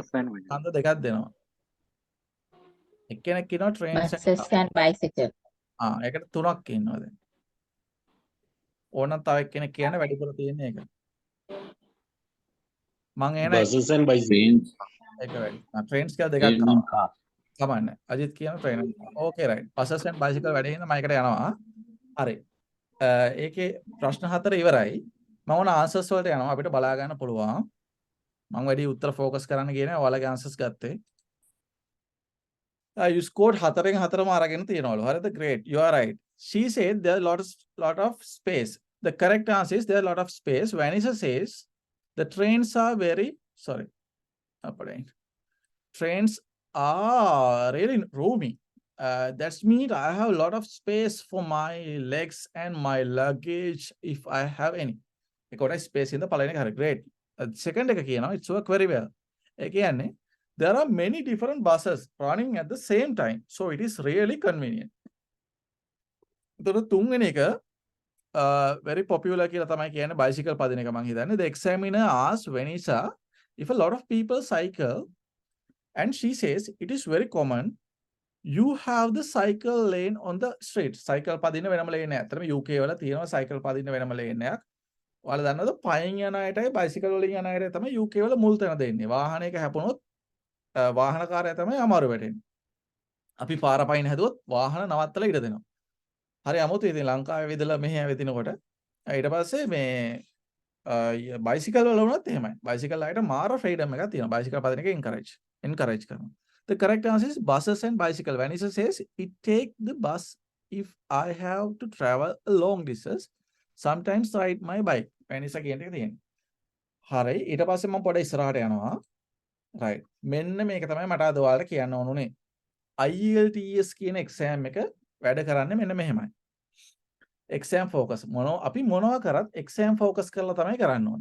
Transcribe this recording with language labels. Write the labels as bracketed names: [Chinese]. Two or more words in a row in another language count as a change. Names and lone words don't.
[English] Buses and bicycle. [Sinhala] ඡන්ද දෙකක් දෙනවා. එක්කෙනෙක් කියනවා trains [English] Buses and bicycle. [Sinhala] ඒකට තුනක් ඉන්නවා දැන්. ඕනනම් තව එක්කෙනෙක් කියන වැඩිපුර තියෙන එක. මං එන [English] buses and bicycle. Trains. [Sinhala] එක වැඩි. trains කියලා දෙකක් [English] Train and car. [Sinhala] කමන්නේ. අජිත් කියන train. [English] Okay right. buses and bicycle [Sinhala] වැඩි හින්දා මම එකට යනවා. හරි. ඒකේ ප්‍රශ්න 4 ඉවරයි. මම ඕන answers වලට යනවා. අපිට බලා ගන්න පුළුවන්. මම වැඩි උත්තර focus කරන්න කියන්නේ ඔයාලගේ answers ගත්තේ. [English] You scored [Sinhala] 4න් 4ම අරගෙන තියනවලු. හරිද? [English] Great. You are right. She said there are lot of space. The correct answer is there are lot of space. Vanessa says the trains are very trains are really roomy. That's mean I have a lot of space for my legs and my luggage if I have any. I got a space in the [Sinhala] පළවෙනි එක. [English] Great. Second එක කියනවා it's work very well. [Sinhala] ඒ කියන්නේ [English] there are many different buses running at the same time. So it is really convenient. [Sinhala] එතකොට තුන්වෙනි එක [English] very popular [Sinhala] කියලා තමයි කියන්නේ bicycle පදින එක මං හිතන්නේ. [English] The examiner asked Vanessa if a lot of people cycle and she says it is very common you have the cycle lane on the street. [Sinhala] cycle පදින වෙනම lane එකක්. අතරම UK වල තියෙනවා cycle පදින වෙනම lane එකක්. ඔයාලා දන්නවද පයින් යන අයටයි bicycle වලින් යන අයට තමයි UK වල මුල් තැන දෙන්නේ. වාහනයක හැපුණොත් වාහනකාරයා තමයි අමාරු වෙටෙන්නේ. අපි පාර පයින් හැදුවොත් වාහන නවත්තලා ඉඩ දෙනවා. හරි අමුතුයි. ඉතින් ලංකාවේ විදලා මෙහෙ ඇවිදිනකොට ඊට පස්සේ මේ bicycle වල වුණත් එහෙමයි. bicycle අයට මාර freedom එකක් තියෙනවා. bicycle පදින එක encourage කරනවා. [English] The correct answer is buses and bicycle. Vanessa says it take the bus if I have to travel a long distance. Sometimes ride my bike. Vanessa [Sinhala] කියන එක තියෙනවා. හරි ඊට පස්සේ මම පොඩ්ඩක් ඉස්සරහට යනවා. [English] right. [Sinhala] මෙන්න මේක තමයි මට අද ඔයාලට කියන්න ඕනුනේ. IELTS කියන exam එක වැඩ කරන්නේ මෙන්න මෙහෙමයි. [English] exam focus [Sinhala] අපි මොනවා කරත් [English] exam focus [Sinhala] කරලා තමයි කරන්න ඕනේ.